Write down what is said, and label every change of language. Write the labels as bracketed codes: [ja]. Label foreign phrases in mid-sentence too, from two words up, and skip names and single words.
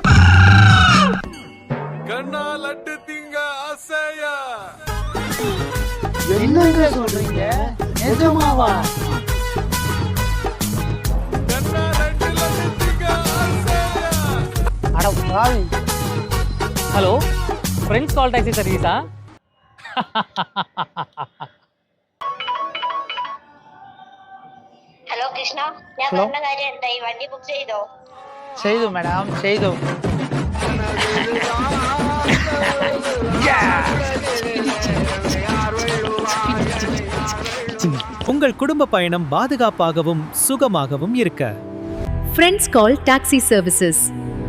[ta] என்னங்க சொல்றீங்க? நிஜமாவா? அட பாவி. ஹலோ, ஃப்ரெண்ட்ஸ் கால் டாக்ஸி சர்வீஸா? [ml] ഹലോ കൃഷ്ണ, ഞാൻ ഹലോ. പറഞ്ഞ കാര്യം എന്തായി? വണ്ടി ബുക്ക് ചെയ്തോ? [ta] ചെയ്തു மேடம், செய்து. உங்கள் குடும்ப பயணம் பாதுகாப்பாகவும் சுகமாகவும் இருக்க Friends Call Taxi Services.